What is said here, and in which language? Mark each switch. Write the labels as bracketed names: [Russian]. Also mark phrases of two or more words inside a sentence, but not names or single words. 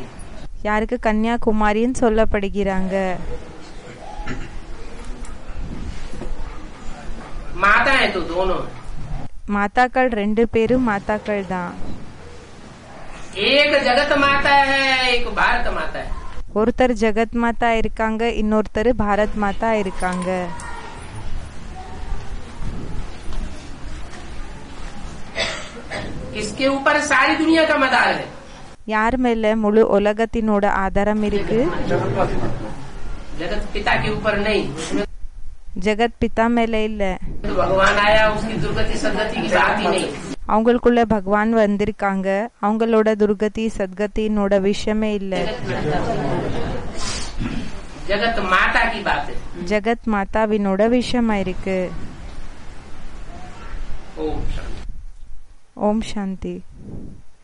[Tamil] யாருக்கு கன்னியாகுமாரின்னு சொல்லப்படுகிறாங்க. [Hindi] माता है तो दोनों, [Tamil] மாதாக்கள் 2 பேரும் மாதாக்கள் தான். [Hindi] एक जगत माता है एक भारत माता है। [Tamil] ஒருத்தர் ஜெகத் மாதா இருக்காங்க, இன்னொருத்தர் பாரத் மாதா இருக்காங்க. [Hindi] इसके ऊपर सारी दुनिया का मदार है। [Tamil] யார் மேல முழு உலகத்தினோட ஆதாரம் இருக்கு? [Hindi] जगत पिता के ऊपर नहीं, उसमें [Tamil] ஜெகத் பிதா மேல இல்ல. [Hindi] तो भगवान आया, उसकी दुर्गति सदगति की बात ही नहीं। [Tamil] அவங்களுக்குள்ள பகவான் வந்திருக்காங்க, அவங்களோட துர்கதி சத்கத்தினோட விஷயமே இல்ல. [Hindi] जगत माता की बात है। [Tamil] ஜெகத் மாதாவினோட விஷயமா இருக்கு. [Hindi] ओम शांति। [Tamil] ஓம் சாந்தி.